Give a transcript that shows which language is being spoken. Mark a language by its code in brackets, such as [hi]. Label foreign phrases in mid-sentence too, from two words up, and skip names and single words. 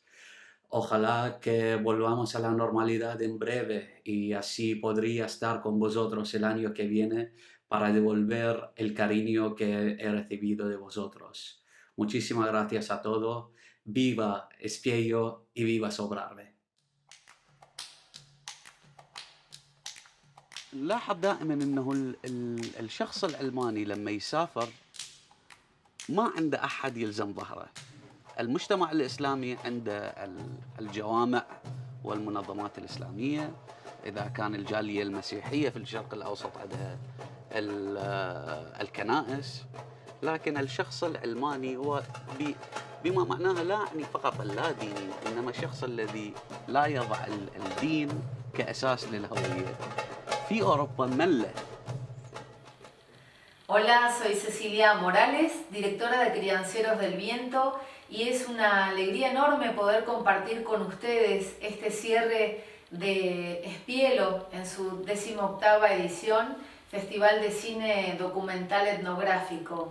[es] Ojalá que volvamos a la normalidad en breve y así podría estar con vosotros el año que viene para devolver el cariño que he recibido de vosotros. Muchísimas gracias a todos. Viva Espiello y viva Sobrarbe. [ar] نلاحظ دائما انه الشخص العلماني لما يسافر ما عنده احد يلزم ظهره. المجتمع الاسلامي عنده الجوامع والمنظمات الاسلاميه، اذا كان الجاليه المسيحيه في الشرق الاوسط عندها الكنائس، لكن الشخص العلماني هو بما معناه لا يعني فقط اللا ديني، انما الشخص الذي لا يضع الدين كاساس للهويه. في أوروبا ملة. [es] Hola, soy Cecilia Morales, directora de Crianceros del Viento, y es una alegría enorme poder compartir con ustedes este cierre de Espiello en su 18ª edición, Festival de Cine Documental Etnográfico.